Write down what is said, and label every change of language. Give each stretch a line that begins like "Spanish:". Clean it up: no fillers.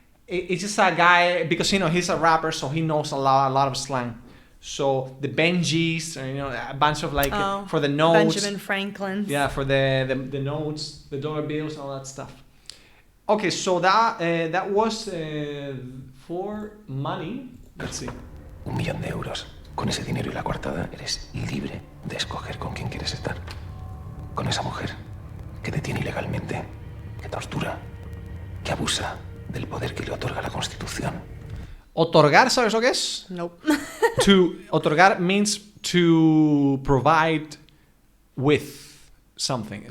English: It's just a guy, because, he's a rapper, so he knows a lot of slang. So the Benjis, a bunch of like, for the notes. Benjamin Franklin. Yeah, for the notes, the dollar bills, all that stuff. Okay, so that was for money. Let's see.
Spanish: 1 millón de euros. Con ese dinero y la coartada eres libre de escoger con quién quieres estar. Con esa mujer que te tiene ilegalmente, que tortura, que abusa del poder que le otorga la Constitución. Otorgar, ¿sabes lo que es?
English: Nope. Otorgar means to provide with something.